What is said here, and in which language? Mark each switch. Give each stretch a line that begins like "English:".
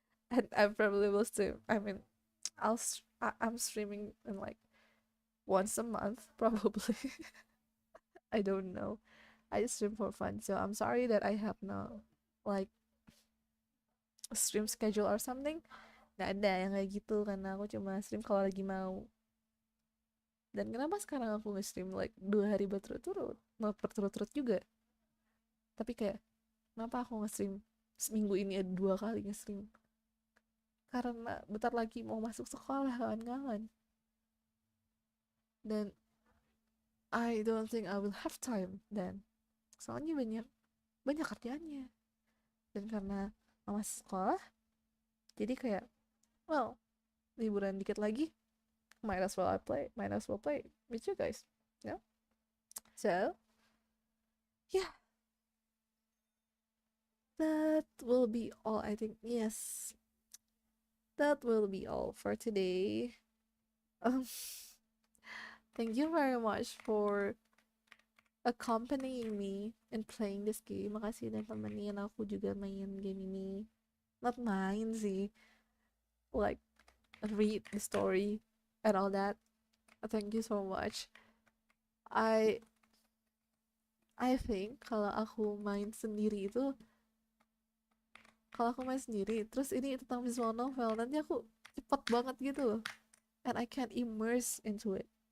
English: And I probably will stream. I mean, I'm streaming in like once a month probably. I don't know. I just stream for fun. So I'm sorry that I have no like stream schedule or something.
Indonesian: Nggak ada yang kayak gitu karena aku cuma stream kalau lagi mau. Dan kenapa sekarang aku nge-stream like 2 hari berturut-turut? Nggak berturut-turut juga. Tapi kayak kenapa aku nge-stream seminggu ini ada 2 kali nge-stream? Karena bentar lagi mau masuk sekolah kawan-kawan.
English: Dan I don't think I will have time then.
Indonesian: Soalnya banyak kerjaannya. Dan karena mau masuk sekolah, jadi kayak, well, liburan dikit lagi,
English: might as well play with you guys. Yeah. So, yeah. That will be all, I think. Yes. That will be all for today. Um, thank you very much for accompanying me in playing this game.
Indonesian: Makasih udah temenin aku juga main game ini. Not main sih.
English: Like, read the story and all that. Thank you so much. I think
Indonesian: kalau aku main sendiri terus ini tentang visual novel, nanti aku cepet banget gitu loh,
English: and I can't immerse into it.